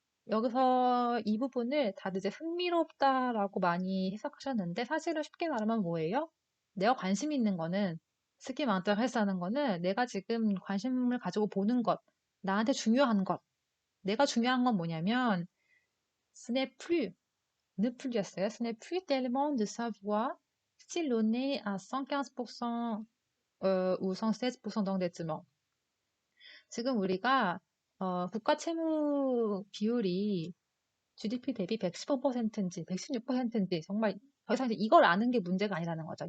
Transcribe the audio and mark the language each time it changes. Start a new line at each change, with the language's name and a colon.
Korean: 여기서 이 부분을 다들 이제 흥미롭다라고 많이 해석하셨는데 사실은 쉽게 말하면 뭐예요? 내가 관심 있는 거는 스키 마운틴 헬스하는 거는 내가 지금 관심을 가지고 보는 것, 나한테 중요한 것. 내가 중요한 건 뭐냐면
French: ce n'est plus,
Korean: ne plus였어요.
French: Ce n'est plus tellement de savoir si l'on est à 115% ou 116% d'endettement.
Korean: 지금 우리가 국가 채무 비율이 GDP 대비 115%인지 116%인지 정말 더 이상 이제 이걸 아는 게 문제가 아니라는 거죠.